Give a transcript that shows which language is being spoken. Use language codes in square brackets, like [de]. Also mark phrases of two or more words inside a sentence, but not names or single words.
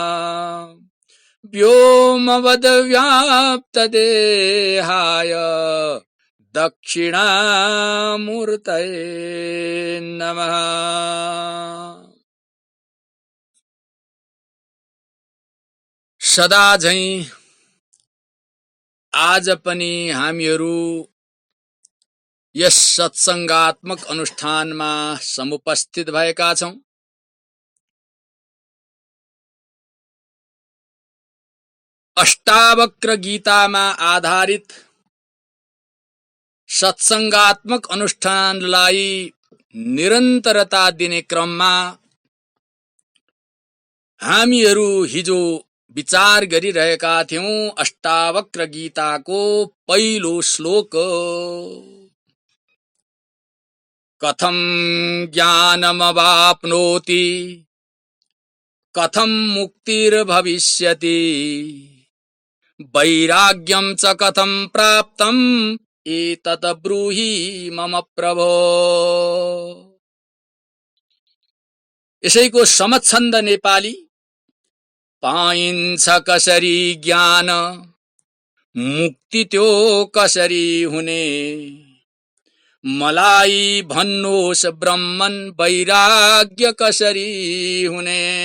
[sa] व्योमवद्व्याप्तदेहाय दक्षिणामूर्तये नमः। [ne] सदा झैं आज पनि हामीहरू यस सत्संगात्मक अनुष्ठानमा समुपस्थित भएका छौं। अष्टावक्र गीतामा आधारित सत्संगात्मक अनुष्ठानलाई निरन्तरता दिने क्रममा हामीहरू हिजो विचार गरिरहेका थियौं। अष्टावक्र गीताको पहिलो श्लोक [sa] कथं ज्ञानमवाप्नोति कथं मुक्तिर्भविष्यति वैराग्यं च कथं प्राप्तम् एतत् ब्रूहि मम प्रभो। [ne] यसैको समछन्द नेपाली पाइन्छ कसरी ज्ञान मुक्ति त्यो कसरी हुने मलाई भन्नुहोस् ब्रह्मन् वैराग्य कसरी हुने।